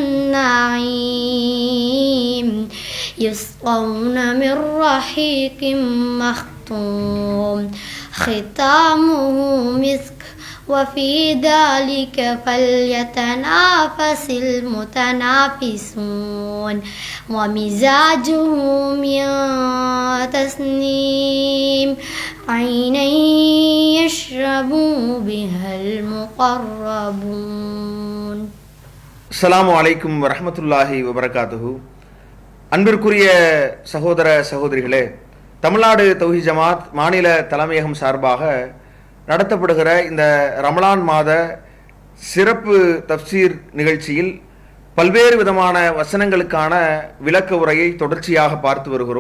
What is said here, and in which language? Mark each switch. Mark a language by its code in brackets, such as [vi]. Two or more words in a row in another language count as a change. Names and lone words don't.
[ar] النعيم يسقون من رحيق مختوم ختامه مسك وفي ذلك فليتنافس المتنافسون ومزاجه من تسنيم عينا يشرب بها المقربون. السلام عليكم ورحمة الله وبركاته. [ta] அன்பிற்குரிய சகோதர சகோதரிகளே, தமிழ்நாடு தௌஹீத் ஜமாத் மாநில தலைமையகம் சார்பாக நடத்தப்படுகிற இந்த ரமலான் மாத சிறப்பு தஃப்சீர் நிகழ்ச்சியில் பல்வேறு விதமான வசனங்களுக்கான விளக்க உரையை தொடர்ச்சியாக பார்த்து வருகிறோம்.